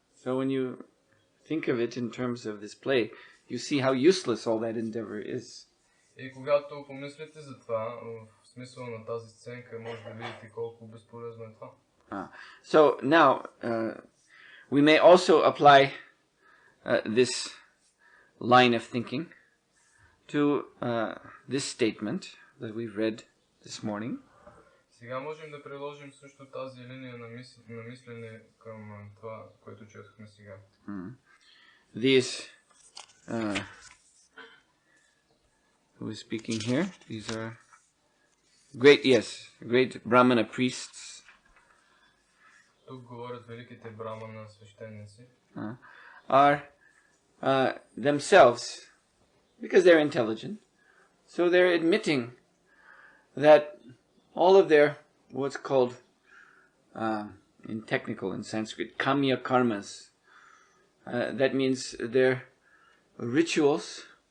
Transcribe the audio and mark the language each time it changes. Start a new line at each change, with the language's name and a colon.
English: So when you think of it in terms of this play, you see how useless all that endeavor is.
Bulgarian: И когато помислите за това, в смисъл на тази сценка, може да видите колко безполезно е това.
English: So now, we may also apply this line of thinking to this statement that we've read this morning.
Bulgarian: Сега можем да приложим също тази линия на мислене към това, което четохме сега.
English: These, who is speaking here? These are great Brahmana priests.
Bulgarian: Тук говорят великите брамана свещеници.
English: Are themselves, because they're intelligent, so they're admitting that all of their, what's called, in technical, in Sanskrit, kamya karmas, that means their rituals